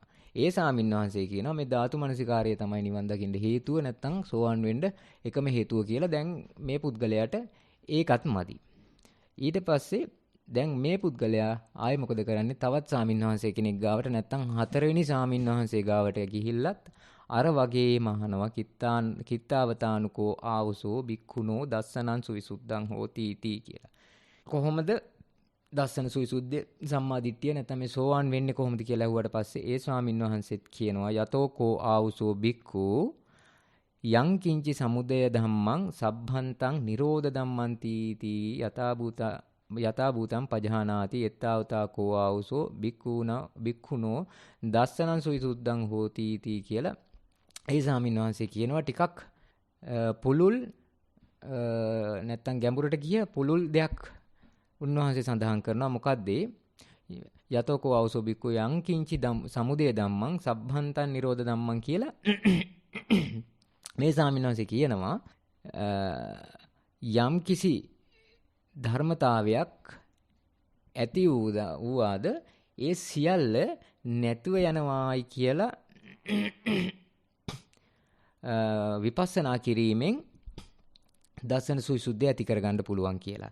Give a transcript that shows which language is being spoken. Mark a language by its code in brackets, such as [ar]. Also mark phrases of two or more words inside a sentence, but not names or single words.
[si] ඒ ස්වාමින්වහන්සේ කියනවා මේ ධාතු මනසිකාරය තමයි නිවන් දකින්න හේතුව නැත්තම් සෝවන් වෙන්න එකම හේතුව කියලා. දැන් මේ පුද්ගලයාට ඒකත් මදි. ඊට පස්සේ දැන් මේ පුද්ගලයා ආයෙ මොකද කරන්නේ? තවත් ස්වාමින්වහන්සේ කෙනෙක් ගාවට නැත්තම් හතරවෙනි ස්වාමින්වහන්සේ ගාවට ගිහිල්ලත් අර වගේම අහනවා [pi] කිත්තාවතානුකෝ ආවසෝ බික්ඛුනෝ දස්සනං සුවිසුද්ධං හෝති इति [si] කියලා. කොහොමද දස්සන සුවිසුද්ධිය සම්මාදිට්ඨිය නැත්නම් මේ සෝවාන් වෙන්නේ කොහොමද කියලා අහුවට පස්සේ ඒ ස්වාමින්වහන්සේත් කියනවා [pi] යතෝකෝ ආවසෝ බික්ඛු යං කිංචි සමුදය ධම්මං සබ්බන්තං නිරෝධ ධම්මං තීති යතා භූතං පජානාති එත්තාවතා කෝ ආවසෝ බික්ඛුනෝ දස්සනං සුවිසුද්ධං හෝති इति [si] කියලා ඒ ස්වාමින්වහන්සේ කියනවා ටිකක් පුලුල් නැත්තම් ගැඹුරට ගිය පුලුල් දෙයක් උන්වහන්සේ සඳහන් කරනවා. මොකද්ද? [pi] යතෝකෝ ආවසෝ බික්ඛු යං කිංචි සමුදය ධම්මං සබ්බන්තං නිරෝධ ධම්මං [si] කියලා මේ ස්වාමින්වහන්සේ කියනවා යම් කිසි ධර්මතාවයක් ඇති වූවාද ඒ සියල්ල නැතුව යනවායි කියලා විපස්සනා කිරීමෙන් දර්ශන සුවිසුද්ධිය ඇති කරගන්න පුළුවන් කියලා.